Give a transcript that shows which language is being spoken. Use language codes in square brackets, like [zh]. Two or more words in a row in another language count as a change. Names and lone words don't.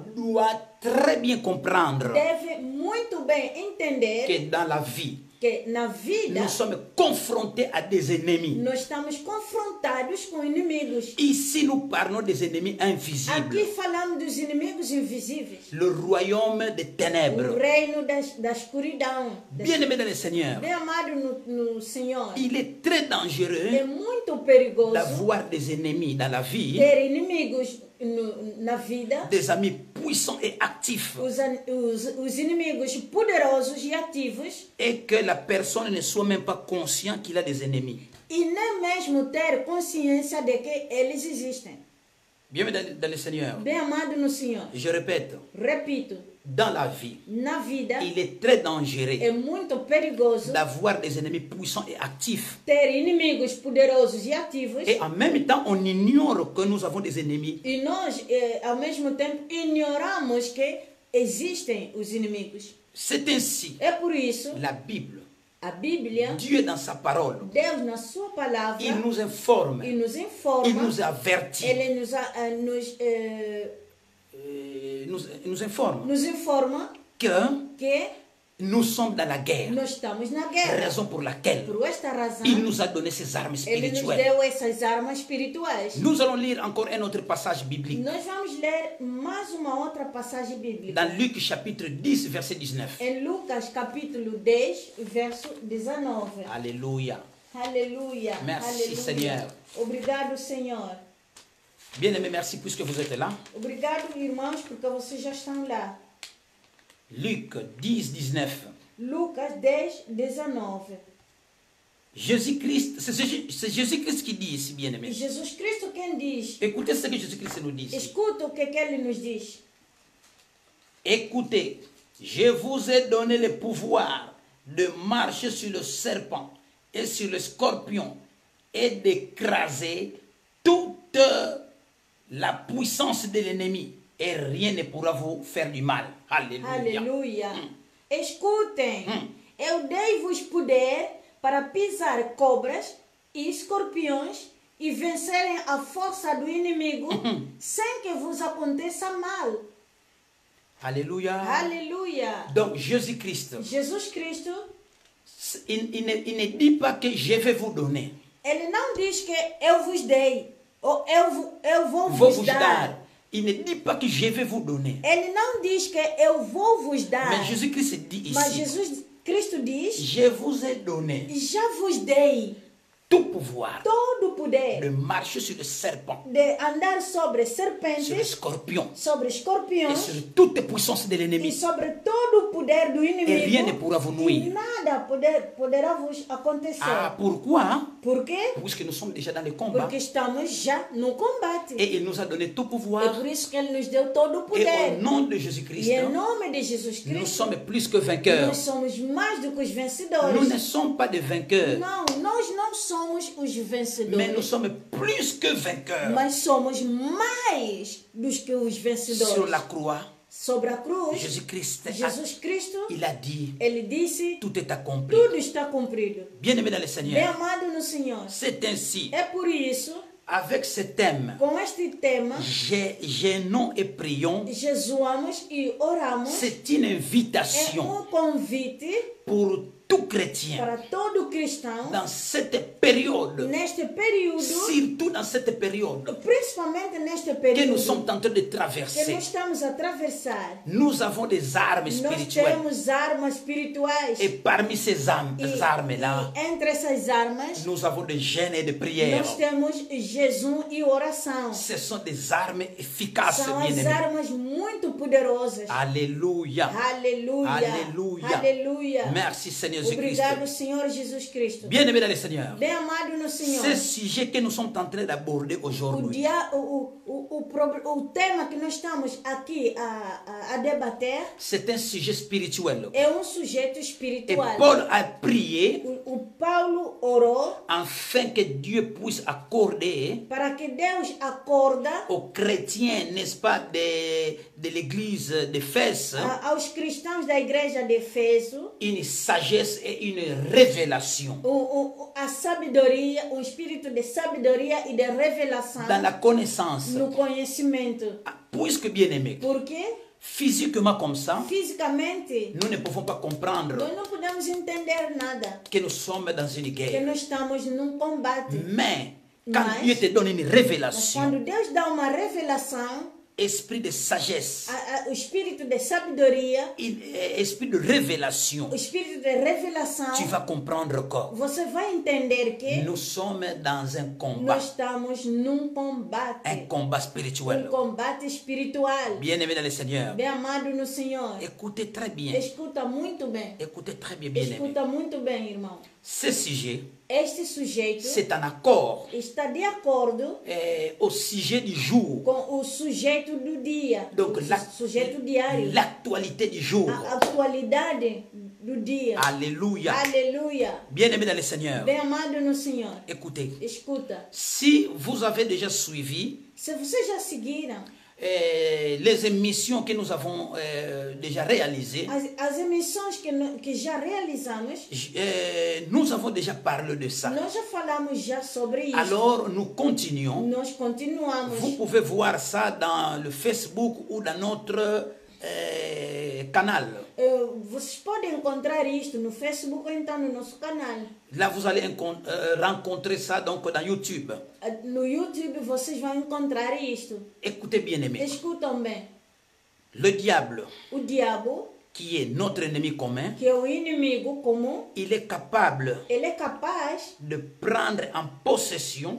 [fr] doit très bien comprendre [pt] deve muito bem entender [fr] que dans la vie, [pt] que na vida [fr] nous sommes confrontés à des ennemis. [pt] nós estamos confrontados com inimigos. [fr] Ici, nous parlons des ennemis invisibles. [pt] Aqui falamos dos inimigos invisíveis. [fr] Le royaume des [pt] O [fr] ténèbres. [pt] reino da escuridão. [fr] Bien-aimés dans le Seigneur, [pt] Bem amado no Senhor, [fr] il est très [pt] é [fr] dangereux [pt] muito perigoso [fr] d'avoir des ennemis dans la vie, [pt] ter inimigos na vida. [fr] des amis puissants et actifs, [pt] Os inimigos poderosos e ativos, [fr] et que la personne ne soit même pas consciente qu'il a des ennemis. [pt] e nem mesmo ter consciência de que eles existem. [fr] Bien-aimés dans le Seigneur, [pt] Bem amado no Senhor, [fr] je répète, [pt] repito, [fr] dans la vie, [pt] na vida [fr] il est très [pt] é [fr] dangereux [pt] muito perigoso [fr] d'avoir des ennemis puissants et actifs. [pt] ter inimigos poderosos e ativos, [fr] Et en même temps, on ignore que nous avons des ennemis. [pt] e nós, ao mesmo tempo, ignoramos que existem os inimigos. [fr] C'est ainsi, [pt] É por isso, [fr] la Bible [pt] A Bíblia, [fr] Dieu dans sa parole, [pt] Deus na sua palavra, [fr] il nous informe, [pt] e nos informa, [fr] il nous avertit, [pt] ele [fr] nous informe [pt] nos informa [fr] que [pt] que [fr] nous sommes dans la guerre. [pt] nós estamos na guerra. [fr] Raison pour laquelle [pt] Por esta razão, [fr] il nous a donné ses armes [pt] ele nos [fr] spirituelles. [pt] deu essas armas espirituais. [fr] Nous allons lire encore un autre passage biblique. [pt] Nós vamos ler mais uma outra passagem bíblica. [fr] Dans Luc chapitre 10, verset 19. [pt] Em Lucas capítulo 10, verso 19. [fr] Alléluia. [pt] Aleluia. [fr] Merci, [pt] Aleluia. [fr] Seigneur. [pt] Obrigado, Senhor. [fr] Bien-aimés, merci puisque vous êtes là. [pt] Obrigado, irmãos, porque vocês já estão lá. [fr] Luc 10, 19. [pt] Lucas 10, 19. [fr] Jésus-Christ, c'est Jésus-Christ qui dit ici, [pt] E [fr] bien-aimés. [pt] Jesus Cristo quem diz. [fr] Écoutez ce que Jésus-Christ nous dit ici. [pt] Escuta o que ele nos diz. [fr] Écoutez, je vous ai donné le pouvoir de marcher sur le serpent et sur le scorpion et d'écraser toute la puissance de l'ennemi et rien ne pourra vous faire du mal. Alléluia. [pt] Aleluia. Escutem. Eu dei-vos poder para pisar cobras e escorpiões e vencerem a força do inimigo sem que vos aconteça mal. [fr] Alléluia. [pt] Aleluia. [fr] Donc Jésus-Christ, [pt] Jesus Cristo, [fr] il ne dit pas que je vais vous donner. [pt] ele não diz que eu vos dei ou eu vou Vou vos [fr] vous [pt] dar. dar. [fr] Il ne dit pas que je vais vous donner. [pt] Ele não diz que eu vou vos dar. [fr] Mais Jésus-Christ dit [pt] Mas [fr] ici, [pt] Jesus Cristo diz, [fr] je vous ai donné [pt] já vos dei [fr] tout pouvoir [pt] todo o poder [fr] de marcher sur le serpent, [pt] de andar sobre [fr] sur le [pt] serpentes, [fr] scorpion [pt] sobre [fr] et [pt] escorpiões [fr] sur toute puissance de [pt] e [fr] l'ennemi. [pt] sobre todo o poder do [fr] Et rien ne [pt] inimigo. [fr] pourra vous [pt] E [fr] nuire. [pt] nada poderá vos acontecer. [fr] Ah, pourquoi? [pt] Por quê? [fr] Puisque nous sommes déjà dans le combat. [pt] Porque estamos já no combate. [fr] Et il nous a donné tout [pt] É [fr] pouvoir. [pt] por isso que ele nos deu todo o [fr] Et [pt] poder. [fr] au nom de [pt] E [fr] Jésus-Christ, [pt] em nome de Jesus [fr] nous [pt] Cristo, [fr] sommes plus que vainqueurs. [pt] nós somos mais do que os [fr] Nous [pt] vencedores. [fr] ne sommes pas des vainqueurs, [pt] Não, nós não somos os vencedores. [fr] mais nous sommes plus que vainqueurs. [pt] Mas somos mais dos que os vencedores. [fr] Sur la croix, [pt] Sobre a cruz, [fr] Jésus-Christ, [pt] Jesus Cristo, [fr] il a dit, [pt] ele disse, [fr] tout est accompli. [pt] tudo está cumprido. [fr] Bien-aimé dans le [pt] Bem [fr] Seigneur, [pt] amado no Senhor. [fr] c'est ainsi, [pt] É por isso, [fr] avec ce thème, [pt] com este tema, [fr] gênons et prions, [pt] jejuamos e oramos. [fr] c'est une [pt] É [fr] invitation [pt] convite [fr] pour tout chrétien [pt] para todo cristão [fr] dans cette période, [pt] neste período, [fr] surtout dans cette période [pt] principalmente neste [fr] que [pt] período [fr] nous sommes en train de [pt] que [fr] traverser. [pt] nós estamos a atravessar. [fr] Nous avons des armes [pt] Nós [fr] spirituelles. [pt] temos armas espirituais. [fr] Et parmi ces armes-là, [pt] E entre essas armas, [fr] nous avons des jeûnes et des prières. [pt] nós temos jejum e oração. [fr] Ce sont des armes efficaces, [pt] São as [fr] bien-aimés. [pt] armas muito poderosas. [fr] Alléluia. [pt] Aleluia. [fr] Alléluia. [pt] Aleluia. [fr] Merci Seigneur Jésus-Christ. [pt] Obrigado, Senhor Jesus Cristo. [fr] Bien-aimés dans le Seigneur, [pt] Bem amado no Senhor. [fr] ce sujet que nous sommes en train d'aborder [pt] O, [fr] aujourd'hui, [pt] o tema que nós estamos aqui a debater [fr] c'est un sujet spirituel. [pt] é sujeito [fr] Et [pt] espiritual. [fr] Paul a prié [pt] O Paulo orou [fr] afin que Dieu puisse accorder [pt] para que Deus acorda [fr] aux chrétiens, n'est-ce pas, de l'église d'Éphèse, [pt] aos cristãos da igreja de Efeso [fr] une sagesse et une révélation [pt] a sabedoria, um espírito de sabedoria e de revelação [fr] dans la connaissance. [pt] no conhecimento. [fr] Puisque bien aimé, [pt] Porque [fr] physiquement comme ça, [pt] fisicamente [fr] nous ne pouvons pas comprendre [pt] nós não podemos entender nada, [fr] que nous sommes dans une [pt] que [fr] guerre. [pt] nós estamos num combate. [fr] Mais quand [pt] Mas- [fr] Dieu te donne une [pt] Mas [fr] révélation, [pt] quando Deus dá uma revelação, [fr] esprit de sagesse, [pt] o espírito de sabedoria, [fr] esprit de révélation, [pt] o espírito de revelação, [fr] tu vas comprendre que [pt] você vai entender que [fr] nous sommes dans un combat, [pt] nós estamos num combate, [fr] un combat spirituel. [pt] combate espiritual. [fr] Bien aimé dans le Seigneur, [pt] Bem amado no Senhor. [fr] écoutez très bien, [pt] Escuta muito bem. [fr] écoutez très bien, bien aimé. [pt] Escuta muito bem, irmão. [fr] Ce sujet, [pt] Este sujeito [fr] c'est en accord [pt] está de acordo [fr] au sujet du jour. [pt] com o sujeito do dia, [fr] Donc, [pt] o sujeito diário, [fr] l'actualité du jour. [pt] a atualidade do dia. [fr] Alléluia. [pt] Aleluia. [fr] Bien aimé dans le Seigneur, [pt] Bem amado no Senhor. [fr] écoutez, [pt] Escuta, [fr] si vous avez déjà suivi [pt] se vocês já seguiram [fr] les émissions que nous avons déjà réalisées, [pt] As emissões que já realizamos, [fr] nous avons déjà parlé de ça. [pt] nós já falamos já sobre isso. [fr] Alors, nous continuons. [pt] Nós continuamos. [fr] Vous pouvez voir ça dans le Facebook ou dans notre canal. [pt] Vocês podem encontrar isto no Facebook ou então no nosso canal. [fr] Là, vous allez rencontrer ça donc dans YouTube. [pt] No YouTube vocês vão encontrar isto. [fr] Écoutez bien, aimés. [pt] Escutam bem. [fr] Le diable, [pt] O diabo, [fr] qui est notre ennemi commun, [pt] que é o inimigo comum, [fr] il est capable [pt] ele é capaz [fr] de prendre en possession